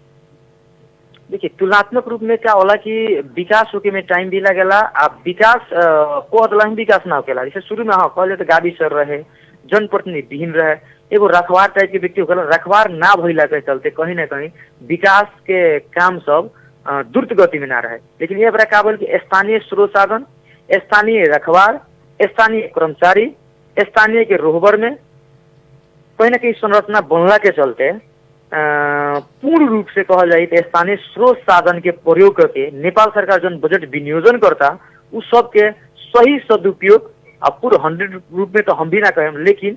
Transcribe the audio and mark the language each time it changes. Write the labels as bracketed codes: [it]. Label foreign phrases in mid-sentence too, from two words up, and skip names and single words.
[bho] देखिए तुलनात्मक रूप में क्या होला कि विकास होके में टाइम भी लगेला अब विकास को विकास ना होकेला जैसे शुरू में हाँ कहले तो गावी सर रहे जनप्रतिनिधि विहीन रहे एगो रखवार टाइप के व्यक्ति होकेला रखवार ना भइला के चलते कहीं ना कहीं विकास के काम सब द्रुत गति में ना रहे लेकिन ये बड़ा का बोल कि स्थानीय स्रोत साधन स्थानीय रखवार स्थानीय कर्मचारी स्थानीय के रोहबर में कहीं ना कहीं संरचना बनला के चलते पूर्ण रूप से कहा जाए तो स्थानीय स्रोत साधन के प्रयोग करके नेपाल सरकार जो बजट विनियोजन करता उस सब के सही सदुपयोग अब पूर्ण 100 रूप में तो हम भी ना कहें, लेकिन